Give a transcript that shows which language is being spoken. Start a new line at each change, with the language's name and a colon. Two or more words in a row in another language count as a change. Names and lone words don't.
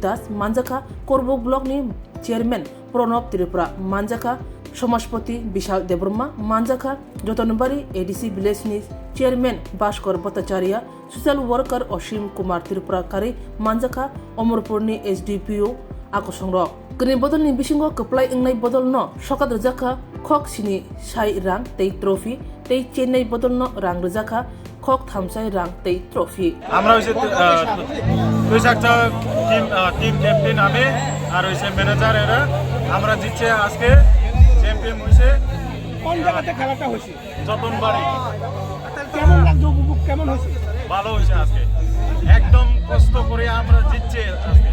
Kok Borok: दास मानजाखा करब ब्लकनि चेयरमैन प्रणब त्रिपुरा मानजाखा समाजपति विशाल देवबर्मा मानजाखा जतनबारि एडीसी विलेजनि चेयरमैन भास्कर भट्टाचार्य
English: social worker
Kok Borok: असीम कुमार त्रिपुराकारी मानजाखा अमरपुरनि एसडीपीओ आकसंर ग्रै बदलनि बिसिंगो गोप्लाय ओंनाय बदल न सकाद रजाखा खक सिनि साइ रां तै ट्रफी तै चेन्नाई बदल न रां रजाखा खक थामसाय रां तै ट्रफी
Bangla: আমরা হইছে দুই চারটা টিম ক্যাপ্টেন আমি আর হইছে ম্যানেজার এরা আমরা জিতছে আজকে চ্যাম্পিয়ন হইছে কোন জায়গাতে খেলাটা হইছে যতনবাড়ি কেমন লাগছে উপভোগ কেমন হইছে ভালো হইছে আজকে একদম কষ্ট করে আমরা জিতছে আজকে